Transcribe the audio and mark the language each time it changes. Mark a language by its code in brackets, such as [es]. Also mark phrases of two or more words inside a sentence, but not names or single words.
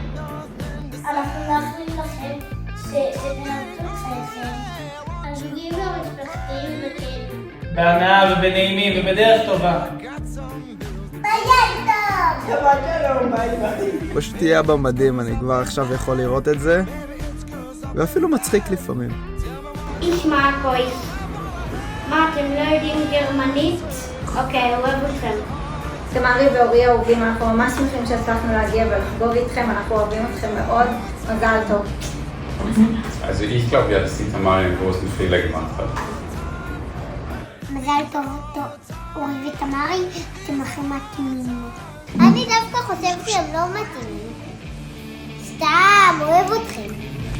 [he] אנחנו מאחלים לכם שתנהלו את חייכם, הזוגים והמשפחתיים וכאלו. בהנאה ובנעימים ובדרך טובה. שבת שלום, ביי ביי. פשוט תהיה אבא מדהים, אני כבר עכשיו יכול לראות את זה, ואפילו מצחיק לפעמים. [de] Ich mag euch. [he] מה, אתם לא יודעים גרמנית? אוקיי, אוהב אתכם. תמרי ואורי אהובים, אנחנו ממש שמחים שהצלחנו להגיע ולחגוג איתכם, אנחנו אוהבים אתכם מאוד, מזל טוב. [de] Also ich glaube ja, dass die Tamara einen großen Fehler gemacht hat. [he] מזל טוב, אורי ותמרי, אתם הכי מתאימים. אני דווקא חושב שהם לא מתאימים. סתם, אוהב אתכם.